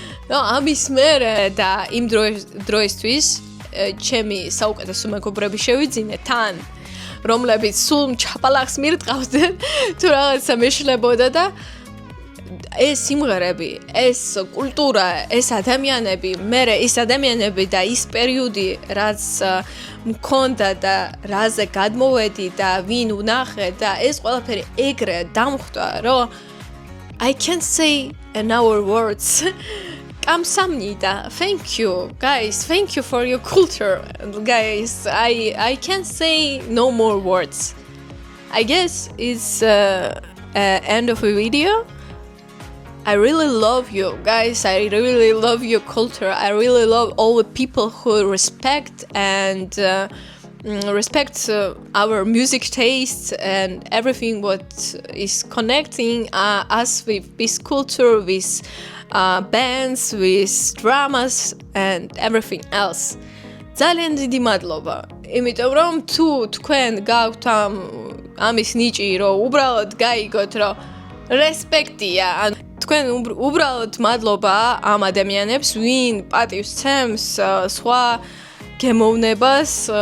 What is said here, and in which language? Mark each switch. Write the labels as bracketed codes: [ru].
[ka] რომ ამის მერე და იმ დროისთვის ჩემი საუკეთესო მეგობრები შევიძინე თან, რომლებიც სულ ჩაპალახს მირტყავდნენ, თუ რაღაცა მეშლებოდა და ეს სიმღერები, ეს კულტურა, ეს ადამიანები, მერე ის ადამიანები და ის პერიოდი, რაც მქონდა და რაზე გადმოვედი და ვინ ვნახე და ეს ყველაფერი ეგრე დამხვდა, რომ [en] I can't say in our words. Kamsamnida. Thank you, guys. Thank you for your culture, guys. I can't say no more words. I guess it's end of a video. I really love you guys. I really love your culture. I really love all the people who respect and respect our music tastes and everything what is connecting us with this culture, with bands, with dramas and everything else. [ka] ძალიან დიდი მადლობა. იმიტომ რომ თუ თქვენ გაქვთ ამის ნიჭი, რომ უბრალოდ გაიგოთ, რომ რესპექტია, ან თქვენ უბრალოდ მადლობა ამ ადამიანებს, ვინ პატივს ცემს სხვა გემოვნებას,